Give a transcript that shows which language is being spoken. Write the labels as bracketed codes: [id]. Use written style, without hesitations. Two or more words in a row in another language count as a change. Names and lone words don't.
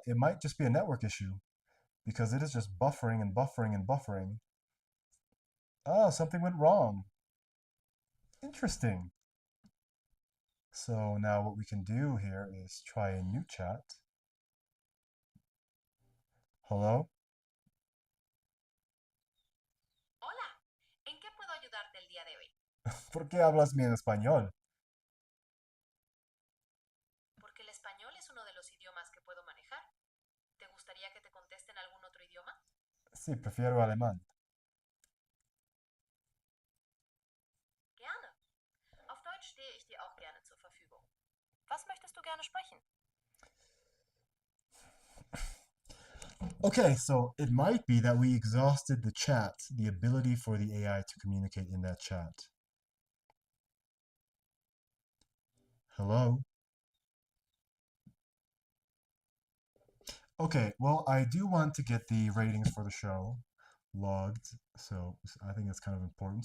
[en] It might just be a network issue because it is just buffering and buffering and buffering. Oh, something went wrong. Interesting. So now what we can do here is try a new chat. Hello? [es] Hola, ¿en qué puedo ayudarte el día de hoy? ¿Por qué hablas bien español? Porque el español es uno de los idiomas que puedo manejar. ¿Te gustaría que te conteste en algún otro idioma? Sí, prefiero alemán. [de] Gerne. Auf Deutsch stehe ich dir auch gerne zur Verfügung. Was möchtest du gerne sprechen? [en] Okay, so it might be that we exhausted the chat, the ability for the AI to communicate in that chat. Hello? Okay, well, I do want to get the ratings for the show logged, so I think that's kind of important.